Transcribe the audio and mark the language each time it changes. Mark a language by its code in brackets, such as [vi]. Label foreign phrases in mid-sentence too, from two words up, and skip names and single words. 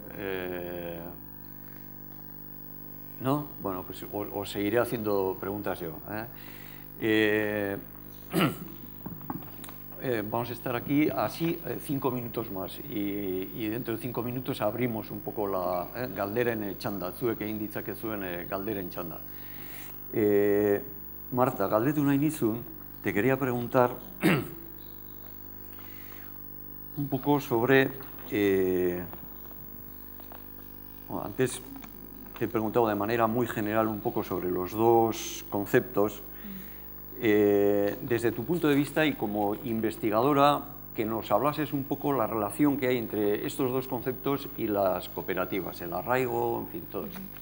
[es] ¿No? Bueno, pues os seguiré haciendo preguntas yo. Vamos a estar aquí así 5 minutos más y dentro de 5 minutos abrimos un poco la [eu] galderen txanda, zuek egin ditzakezuen galderen txanda. Marta, galdetu nahi nizun, [es] te quería preguntar un poco sobre... bueno, antes te he preguntado de manera muy general un poco sobre los dos conceptos. Desde tu punto de vista y como investigadora, que nos hablases un poco la relación que hay entre estos dos conceptos y las cooperativas, el arraigo, en fin, todo eso.